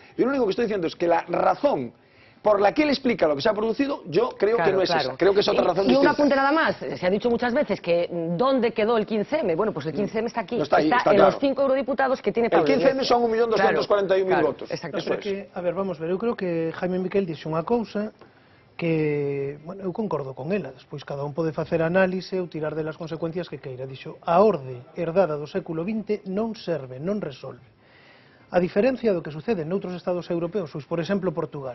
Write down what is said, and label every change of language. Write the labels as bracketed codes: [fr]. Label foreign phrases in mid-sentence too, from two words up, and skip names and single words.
[es] Yo lo único que estoy diciendo es que la razón por la que él explica lo que se ha producido, yo creo que no es esa. Creo que es otra razón distinta. Y un apunte nada más. Se ha dicho muchas veces que ¿dónde quedó el 15M? Bueno, pues el 15M está aquí. Está en claro. Los 5 eurodiputados que tiene Pablo Iglesias. El 15M son 1.241.000 votos. [gl] Exactamente. A ver, vamos ver, eu creo que Jaime Miquel dixo unha cousa que, bueno, eu concordo con ela. Despois cada un pode facer análise ou tirar delas consecuencias que queira. Dixo, a orde herdada do século XX non serve, non resolve. A diferencia do que sucede noutros estados europeos, pois, por exemplo, Portugal.